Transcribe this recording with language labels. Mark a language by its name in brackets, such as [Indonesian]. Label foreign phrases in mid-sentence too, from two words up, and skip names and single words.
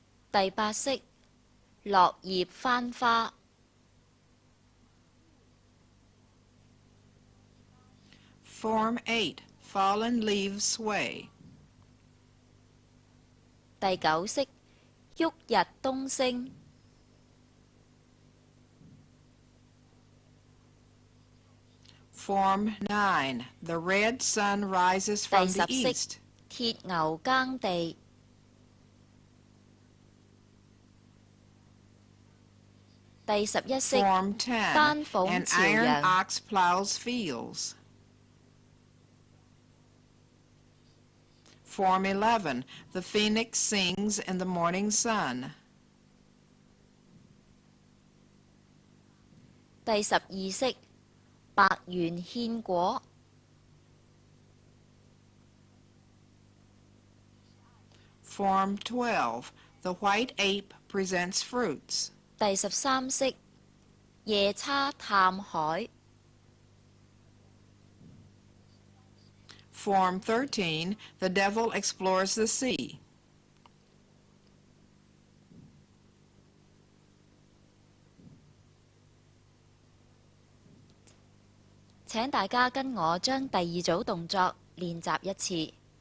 [Chinese] 第八式落葉翻花。 [English] Form 8, fallen leaves sway. [Chinese] 第九式旭日東升。 [English] Form 9, the red sun rises from [Chinese] 第 [English] the [Chinese] 十式 [English] east. [Chinese] 鐵牛耕地。第十一式 [English] Form 10, [Chinese] 丹鳳 [English] an [Chinese] 朝 [English] iron [Chinese] 陽。 [English] ox plows fields. Form 11, the phoenix sings in the morning sun. [Chinese] 第十二式白猿獻果。 [English] Form 12, the white ape presents fruits. [Chinese] 第十三式夜叉探海。 [English] Form 13, the devil explores the sea. [Chinese] 請大家跟我將第二組動作練習一次。